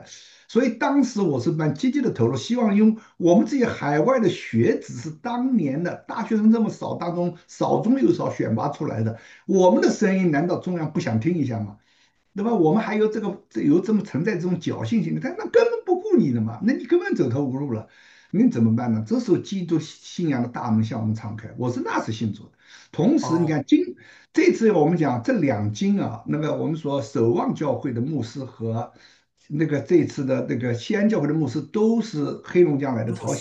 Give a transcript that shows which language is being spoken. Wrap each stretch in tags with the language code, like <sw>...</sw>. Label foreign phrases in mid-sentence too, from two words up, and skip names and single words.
<zh>所以當時我是蠻積極的投入，希望用我們這些海外的學子是當年的大學生這麼少當中少中又少選拔出來的，我們的聲音難道中央不想聽一下嗎？對吧？我們還有這麼存在這種僥倖心理，他那根本不顧你的嘛，那你根本走投無路了。 你怎麼辦呢？這時候基督信仰的大門向我們敞開。我是那时信主的，同时你哦，看这次我们講這兩經啊，那個我們說守望教會的牧師和那個這次的那個西安教會的牧師都是黑龍江來的朝</zh>